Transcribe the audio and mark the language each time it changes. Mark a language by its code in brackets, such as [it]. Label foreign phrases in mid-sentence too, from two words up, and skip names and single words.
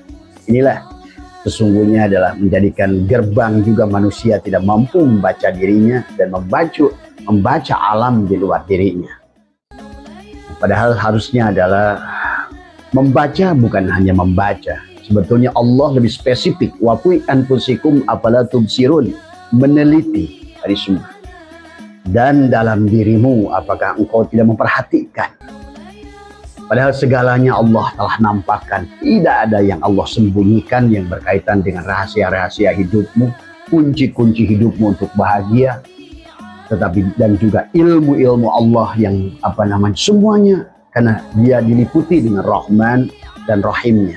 [id] Inilah sesungguhnya adalah menjadikan gerbang juga manusia tidak mampu membaca dirinya dan membaca alam di luar dirinya. Padahal harusnya adalah membaca, bukan hanya membaca. Sebetulnya Allah lebih spesifik. [ar] Wa fi anfusikum afala tubsirun, [id] meneliti dari semua. Dan dalam dirimu apakah engkau tidak memperhatikan? Padahal segalanya Allah telah nampakkan. Tidak ada yang Allah sembunyikan yang berkaitan dengan rahasia-rahasia hidupmu, kunci-kunci hidupmu untuk bahagia, tetapi dan juga ilmu-ilmu Allah yang semuanya, karena dia diliputi dengan Rahman dan Rahimnya.